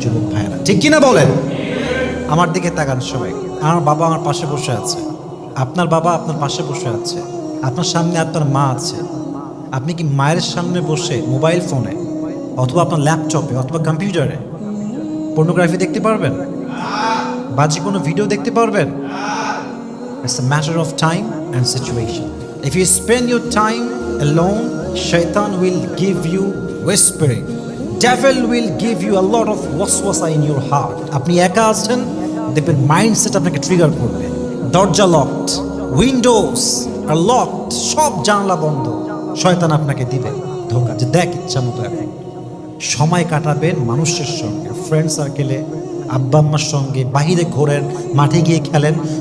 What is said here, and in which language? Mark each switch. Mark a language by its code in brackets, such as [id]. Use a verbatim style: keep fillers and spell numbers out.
[bn] যুবক ভাইয়েরা, ঠিক কিনা বলেন? আমার দিকে তাকান সবাই। আমার বাবা আমার পাশে বসে আছে, আপনার বাবা আপনার পাশে বসে আছে, আপনার সামনে আপনার মা আছে। আপনি কি মায়ের সামনে বসে মোবাইল ফোনে অথবা আপনার ল্যাপটপে অথবা কম্পিউটারে পর্নোগ্রাফি দেখতে পারবেন? বাজে কোনো ভিডিও দেখতে পারবেন? [en] It's a matter of time and situation. If you spend your time alone, shaitan will give you whispering. Devil will give you a lot of waswasa in your heart. [bn] আপনি একা আছেন, দেখবেন মাইন্ডসেট আপনাকে trigger করবে। দরজা locked, Windows আর locked, সব জানলা বন্ধ। শয়তান আপনাকে দিবে ধোঁকা যে দেখ ইচ্ছা মতো এখন সময় কাটাবেন মানুষের সঙ্গে, ফ্রেন্ড সার্কেলে, আব্বা আম্মার সঙ্গে, বাহিরে ঘোরেন, মাঠে গিয়ে খেলেন।